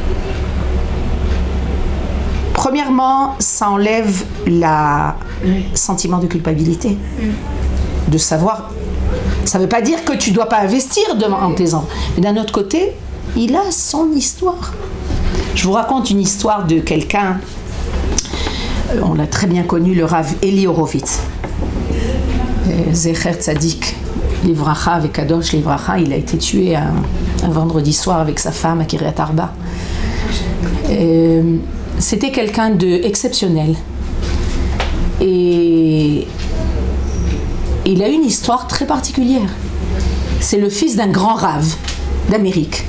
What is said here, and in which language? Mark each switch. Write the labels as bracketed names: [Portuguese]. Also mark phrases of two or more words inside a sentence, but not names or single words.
[French] Premièrement, ça enlève le sentiment de culpabilité. De savoir, ça ne veut pas dire que tu ne dois pas investir devant tes enfants. Mais d'un autre côté, il a son histoire. Je vous raconte une histoire de quelqu'un, on l'a très bien connu, le Rav Eli Horowitz. [Hebrew] זכר צדיק, לברכה avec קדוש לברכה, [French] il a été tué un vendredi soir avec sa femme à Kiryat Arba. C'était quelqu'un d'exceptionnel. Et il a une histoire très particulière. C'est le fils d'un grand rave d'Amérique.